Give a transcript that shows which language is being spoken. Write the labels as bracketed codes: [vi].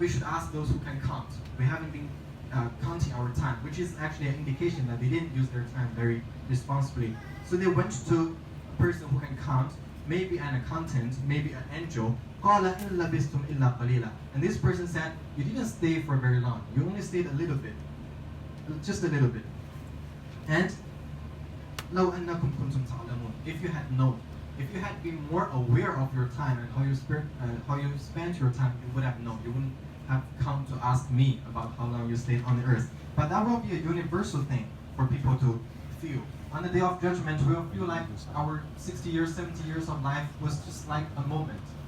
[en] We should ask those who can count. We haven't been counting our time, which is actually an indication that they didn't use their time very responsibly. So they went to a person who can count, maybe an accountant, maybe an angel. [ar] قَالَ إِن لَبِثْتُمْ إِلَّا قَلِيلًا. [en] And this person said, you didn't stay for very long. You only stayed a little bit. Just a little bit. [ar] And لَوْ أَنَّكُمْ كُنْتُمْ تَعْلَمُونَ. [en] If you had known, if you had been more aware of your time and how you spent your time, you would have known. You wouldn't have come to ask me about how long you stayed on the earth. But that will be a universal thing for people to feel. On the day of judgment, we will feel like our 60 years, 70 years of life was just like a moment.